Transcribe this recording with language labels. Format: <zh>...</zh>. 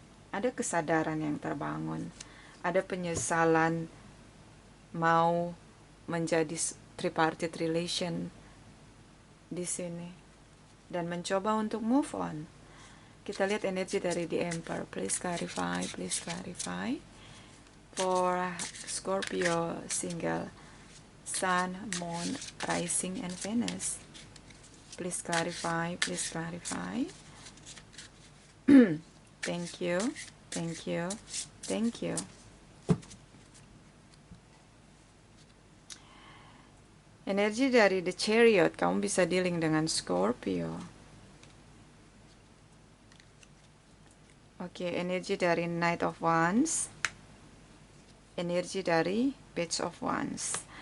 <id>Ada kesadaran yang terbangun, ada penyesalan mau menjadi tripartite relation di sini, dan mencoba untuk move on. Kita lihat energi dari The Emperor.</id> <en>Please clarify, please clarify. For Scorpio single, Sun, Moon, Rising, and Venus. Please clarify, please clarify. Thank you, thank you, thank you.</en> <id>Energi dari The Chariot, kamu bisa dealing dengan Scorpio. Oke, energi dari Knight of Wands, energi dari Page of Wands.</id>